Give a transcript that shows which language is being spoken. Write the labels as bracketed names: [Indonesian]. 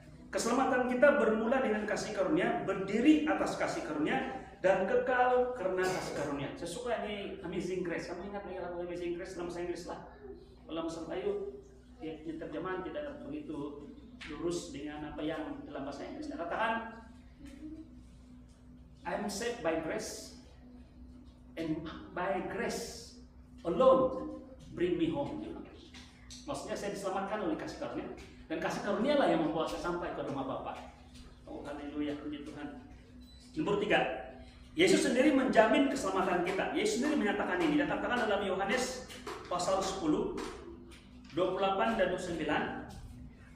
[Indonesian] Keselamatan kita bermula dengan kasih karunia, berdiri atas kasih karunia, dan kekal karena kasih karunia. Saya suka ini Amazing Grace. Kamu ingat lagi lagu Amazing Grace dalam bahasa Inggris lah. Dalam bahasa Melayu, terjemahan tidak begitu lurus dengan apa yang dalam bahasa Inggris. Katakan, [English] I'm saved by grace, and by grace alone bring me home. [Indonesian] Maksudnya saya diselamatkan oleh kasih karunia, dan kasih karunia lah yang membawa saya sampai ke rumah Bapa. Oh haleluya, puji Tuhan. Nomor 3, Yesus sendiri menjamin keselamatan kita. Yesus sendiri menyatakan ini. Dan katakan dalam Yohanes pasal 10, 28 dan 29.